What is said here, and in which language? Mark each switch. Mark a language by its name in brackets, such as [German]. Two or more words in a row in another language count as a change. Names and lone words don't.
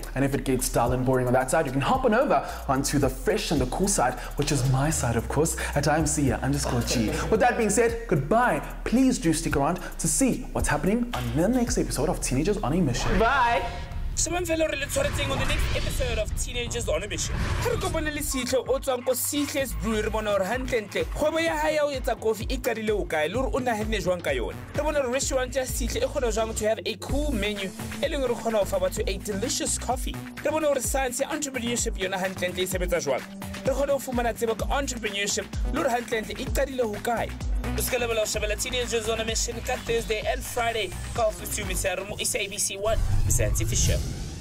[English] And if it gets dull and boring on that side, you can hop on over onto the fresh and the cool side, which is my side, of course, at IMC_G. With that being said, goodbye. Please do stick around to see what's happening on the next episode of Teenagers on a Mission. Bye. On the next episode of Teenagers on a Mission. [Southern Sotho] Re kopane le Sihlo o tswang ko Sihle's Brewery bona hore hantle kgwebo ya hae ya o etsa coffee e karile o kae le hore o nahane jwang ka yona. Re bona hore restaurant ya Sihle e kgona jwang [English] to have a cool menu [Southern Sotho] e leng re kgona ho fa batho a [English] delicious coffee. [Southern Sotho] Re bona hore science ya entrepreneurship yona hantle e sebetsa jwang. Re kgona ho fumana tsebo ka entrepreneurship le hore hantle e qadile ho kae. O ska lebala ho shebella Teenagers on a Mission ka [English] Thursday and Friday [Southern Sotho] ka office mo SABC 1 Mr. Fisher.